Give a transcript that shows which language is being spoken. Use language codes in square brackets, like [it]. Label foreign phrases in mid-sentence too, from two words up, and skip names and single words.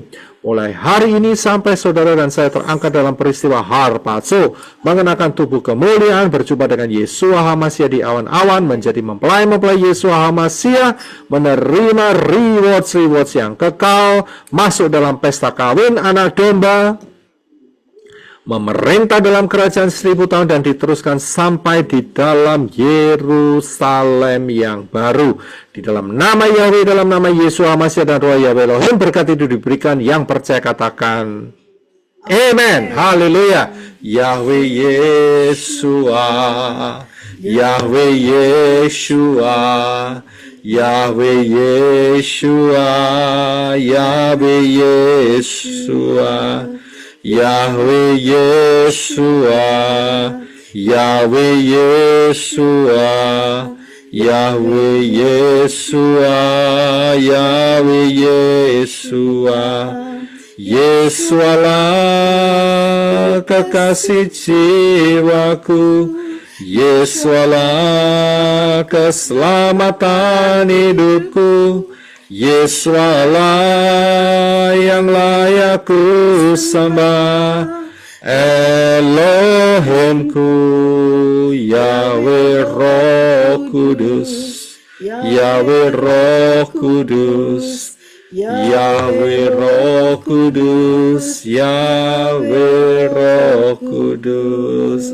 [id] Mulai hari ini sampai saudara dan saya terangkat dalam peristiwa harpazo, mengenakan tubuh kemuliaan, berjumpa dengan Yeshua HaMashiach di awan-awan, menjadi mempelai-mempelai Yeshua HaMashiach, menerima rewards yang kekal, masuk dalam pesta kawin anak domba, memerintah dalam kerajaan 1000 tahun, dan diteruskan sampai di dalam Yerusalem yang baru. Di dalam nama Yahweh, dalam nama Yeshua HaMashiach dan Roh Yahweh Elohim, berkat itu diberikan. Yang percaya katakan amen. Haleluya. Yahweh Yeshua, Yahweh Yeshua, Yahweh Yeshua, Yahweh Yeshua, Yahweh Yeshua, Yahweh Yeshua, Yahweh Yeshua, Yahweh Yeshua. Yesualah kekasih jiwaku, Yesualah keselamatan hidupku, Yesualah yang layak ku sembah, Elohimku, Yahweh Roh Kudus, Yahweh Roh Kudus, Yahweh Roh Kudus, Yahweh Roh Kudus.